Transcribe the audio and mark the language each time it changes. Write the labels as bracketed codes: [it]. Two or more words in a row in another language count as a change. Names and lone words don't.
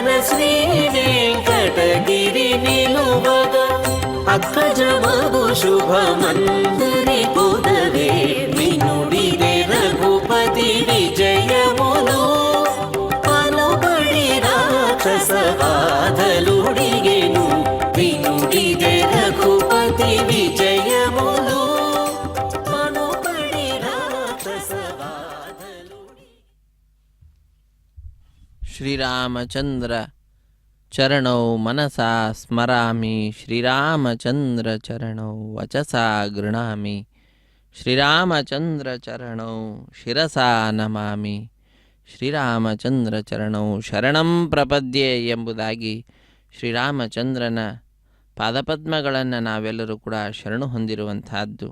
[te] శ్రీ వెంకటగిరి నిలువగ అక్కజమగు శుభమందరి కొదవే వినుడిదే రఘుపతి విజయములు పలుబడి రాక్షస బాధలుడిగెను వినుడిదే రఘుపతి విజయములు పలుబడి రాక్షస బాధలుడి. [sa] ಶ್ರೀರಾಮಚಂದ್ರ ಚರಣೌ ಮನಸಾ ಸ್ಮರಾಮಿ ಶ್ರೀರಾಮಚಂದ್ರ ಚರಣೌ ವಚಸಾ ಗೃಣಾಮಿ ಶ್ರೀರಾಮಚಂದ್ರ ಚರಣೌ ಶಿರಸಾ ನಮಾಮಿ ಶ್ರೀರಾಮಚಂದ್ರ ಚರಣೌ ಶರಣಂ ಪ್ರಪದ್ಯೆ [kn] ಎಂಬುದಾಗಿ ಶ್ರೀರಾಮಚಂದ್ರನ ಪಾದಪದ್ಮಗಳನ್ನು ನಾವೆಲ್ಲರೂ ಕೂಡ ಶರಣು ಹೊಂದಿರುವಂತಹದ್ದು.